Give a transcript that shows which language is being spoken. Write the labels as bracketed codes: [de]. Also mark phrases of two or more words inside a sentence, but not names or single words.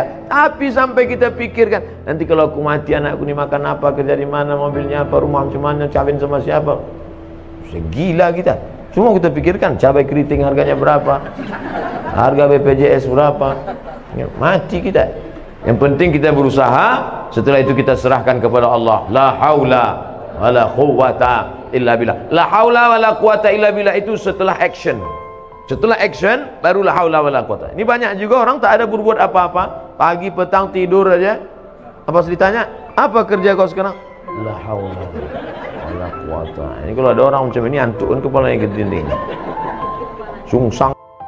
[id] Tapi sampai kita pikirkan, nanti kalau aku mati anakku ini makan apa, kerja di mana, mobilnya apa, rumah macam mana, kawin sama siapa. Segila kita. Semua kita pikirkan, cabai keriting harganya berapa, harga BPJS berapa. Mati kita. Yang penting kita berusaha, setelah itu kita serahkan kepada Allah. [ar] لا حول ولا قوة إلا بالله. لا حول ولا قوة إلا بالله [id] itu setelah action. Setelah action baru [ar] لا حول ولا قوة. [id] Ini banyak juga orang tak ada berbuat apa-apa, pagi petang tidur aja. Apa ditanya, apa kerja kau sekarang? [ar] لا حول ولا قوة. [id] Ini kalau ada orang macam ini antuk kan kepalanya ke dinding. Sungsang.